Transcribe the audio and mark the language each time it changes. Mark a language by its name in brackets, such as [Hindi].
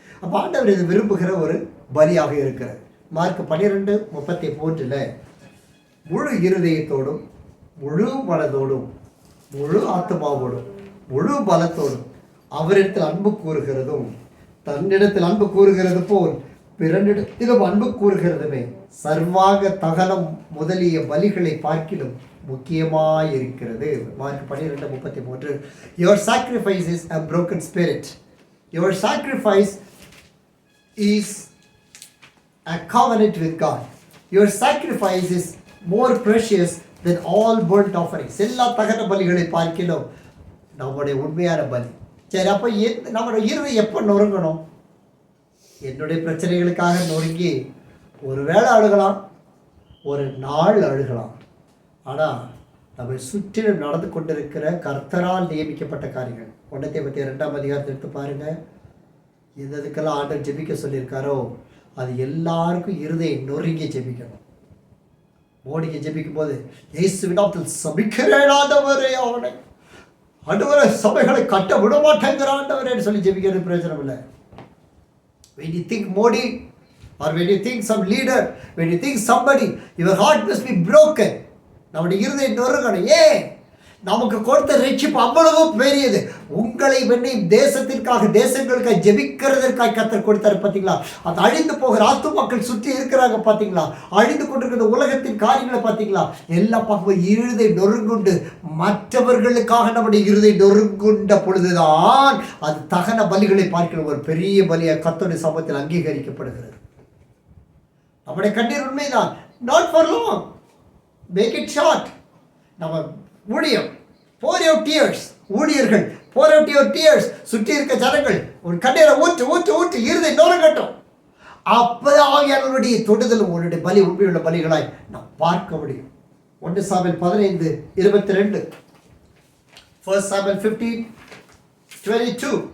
[Tamil] அப்போ ஆண்டவர் இது விரும்புகிற ஒரு பலியாக இருக்கிறது. மார்க் 12:33 முழு இருதயத்தோடும் முழு மனதோடும் முழு ஆத்மாவோடும் முழு பலத்தோடும் அவரிடத்தில் அன்பு கூறுகிறதும் தன்னிடத்தில் அன்பு கூறுகிறது போல் பிறனிடத்திலும் அன்பு கூறுகிறதுமே சர்வாங்க தகனம் முதலிய பலிகளை பார்க்கிலும் முக்கியமாயிருக்கிறது. [English] Mark 12:33. Your sacrifice is a broken spirit. Your sacrifice is a covenant with God. Your sacrifice is more precious than all burnt offerings. [Tamil] எல்லா தகன பலிகளை பார்க்கிலும் நம்முடைய உண்மையான பலி. சரி, அப்போ நம்முடைய இருதயம் எப்போ நொறுங்கணும்? என்னுடைய பிரச்சனைகளுக்காக நொறுங்கி ஒரு வேளை அழுகலாம், ஒரு நாள் அழுகலாம். ஆனால் நம்ம சுற்றிலும் நடந்து கொண்டிருக்கிற கர்த்தரால் நியமிக்கப்பட்ட காரியங்கள் 1 தீமோத்தேயு 2ஆம் அதிகாரத்தை எடுத்து பாருங்கள். எதுக்கெல்லாம் ஆண்டவர் ஜெபிக்க சொல்லியிருக்காரோ அது எல்லாருக்கும் இருதயம் நொறுங்கி ஜெபிக்கணும். மோடிக்கு ஜெபிக்கும் போது இயேசுவிடத்தில் சபிக்கிறேன் ஆண்டவரே, அவனை ஆண்டவரே சபைகளை கட்ட விட மாட்டேங்கிற ஆண்டவரேன்னு சொல்லி ஜெபிக்கிறது பிரயோஜனம் இல்லை. [English] When you think Modi or when you think some leader, when you think somebody, your heart must be broken. [Tamil] நம்முடைய இருதயம் நொறுங்கணும். ஏன்? நமக்கு கொடுத்த ரட்சிப்பு அவ்வளவு பெரியது. உங்களை வெண்ணி தேசத்திற்காக தேசங்களுக்காக ஜெபிக்கிறதற்காக கர்த்தர் கொடுத்தாரு பார்த்தீங்களா? அது அழிந்து போகிற ஆத்துமாக்கள் சுற்றி இருக்கிறாங்க பார்த்தீங்களா? அழிந்து கொண்டிருக்கிற உலகத்தின் காரியங்களை பார்த்தீங்களா? எல்லா பக்கம் இருதை நொறுங்குண்டு மற்றவர்களுக்காக நம்முடைய இருதை நொறுங்குண்ட பொழுதுதான் அது தகன பலிகளை பார்க்கிற ஒரு பெரிய பலியாக கர்த்தருடைய சமூகத்தில் அங்கீகரிக்கப்படுகிறது. நம்முடைய கண்ணீர் உண்மைதான். [English] Not for long, make it short. [Tamil] நம்ம ஊழியம் [English] pour your tears, [Tamil] ஊழியர்கள் [English] pour out your tears. [Tamil] சுற்றி இருக்க ஜனங்கள் ஒரு கண்ணீரை ஊற்று ஊற்று ஊற்று இருதை நொறுங்கட்டும். அப்பதான் என்னுடைய தொடுதலும் உன்னுடைய பலி உண்மையுள்ள பலிகளாய் நாம் பார்க்க முடியும். 1 சாமுவேல் 15:22, 1 சாமுவேல் 15:22.